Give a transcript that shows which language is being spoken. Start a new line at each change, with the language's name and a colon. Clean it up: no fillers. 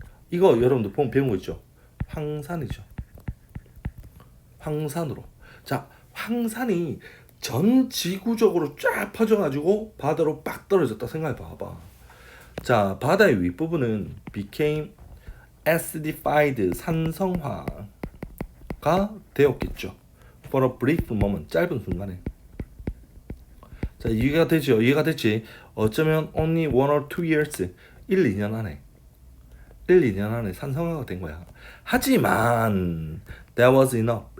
Korean: 이거 여러분들 보면 배운 거 있죠? 황산이죠. 황산으로. 자, 황산이 전 지구적으로 쫙 퍼져가지고 바다로 빡 떨어졌다 생각해 봐봐. 자, 바다의 윗부분은
English: became acidified
Korean: 산성화가 되었겠죠.
English: For a brief moment
Korean: 짧은 순간에. 자, 이해가 되죠? 이해가 됐지? 어쩌면
English: only 1 or 2 years
Korean: 1-2년 안에 1-2년 안에 산성화가 된 거야. 하지만
English: that was enough.